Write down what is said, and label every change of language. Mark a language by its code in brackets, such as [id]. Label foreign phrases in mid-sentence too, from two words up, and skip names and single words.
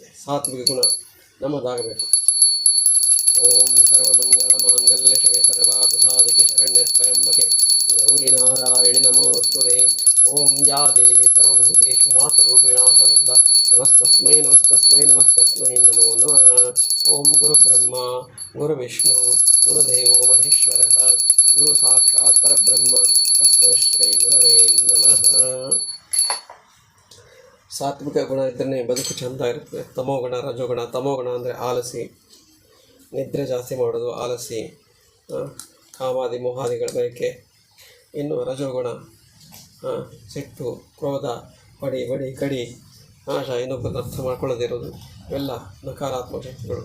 [kn] ಸಾತ್ವಿಕ ಗುಣ ನಮ್ಮದಾಗಬೇಕು. [sa] ಓಂ ಸರ್ವಮಂಗಳ ಮಾಂಗಲ್ಯ ಶಿವೆ ಸರ್ವಾರ್ಥ ಸಾಧಕೆ ಶರಣ್ಯ ತ್ರ್ಯಂಬಕೆ ಗೌರಿ ನಾರಾಯಣಿ ನಮೋಸ್ತುತೆ. ಓಂ ಯಾ ದೇವಿ ಸರ್ವಭೂತೇಷು ಮಾತೃರೂಪೇಣ ಸಂಸ್ಥಿತಾ ನಮಸ್ತಸ್ಮೈ ನಮಸ್ತಸ್ಮೈ ನಮಸ್ತಸ್ಮೈ ನಮೋ ನಮಃ. ಓಂ ಗುರು ಬ್ರಹ್ಮ ಗುರು ವಿಷ್ಣು ಗುರುದೇವೋ ಮಹೇಶ್ವರಃ ಗುರು ಸಾಕ್ಷಾತ್ ಪರಬ್ರಹ್ಮ ತಸ್ಮೈ ಶ್ರೀ ಗುರವೇ ನಮಃ. [kn] ಸಾತ್ವಿಕ ಗುಣ ಇದ್ದರೆ ಬದುಕು ಚೆಂದ ಇರ್ತದೆ. ತಮೋಗುಣ ರಜೋಗುಣ. ತಮೋಗುಣ ಅಂದರೆ ಆಲಸಿ, ನಿದ್ರೆ ಜಾಸ್ತಿ ಮಾಡೋದು, ಆಲಸಿ, ಕಾಮಾದಿ ಮೋಹಾದಿಗಳ ಬಯಕೆ. ಇನ್ನು ರಜೋಗುಣ ಸಿಟ್ಟು, ಕ್ರೋಧ, ಬಡಿ ಕಡಿ, ನಾಶ, ಇನ್ನೊಬ್ಬರನ್ನು ಅರ್ಥ ಮಾಡ್ಕೊಳ್ಳೋದಿರೋದು, ಇವೆಲ್ಲ ನಕಾರಾತ್ಮಕ ಶಕ್ತಿಗಳು.